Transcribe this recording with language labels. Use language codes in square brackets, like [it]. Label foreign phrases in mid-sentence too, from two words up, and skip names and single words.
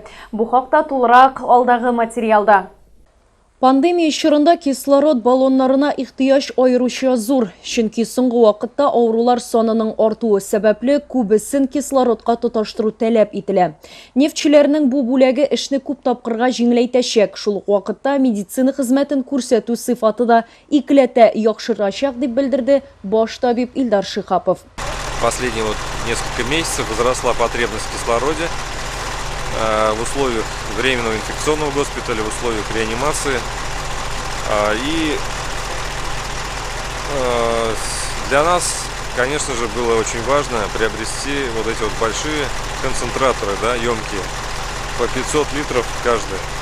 [tt] Бу хакта тулырак алдагы материалда. Пандемия чорында кислород баллоннарына ихтыяҗ аеруча зур, чөнки соңгы вакытта авырулар санының артуы сәбәпле күбесен кислородка тоташтыру таләп ителә. Нефтчеләрнең бу бүләге эшне күп тапкырга җиңеләйтәчәк, шул ук вакытта медицина хезмәтен күрсәтү сыйфаты да икеләтә яхшырачак дип белдерде баш табиб Илдар Шихапов. [ru] Последние несколько месяцев возросла потребность в кислороде в условиях временного инфекционного госпиталя, в условиях реанимации. И для нас, конечно же, было очень важно приобрести вот эти большие концентраторы, емкие, по 500 литров каждый.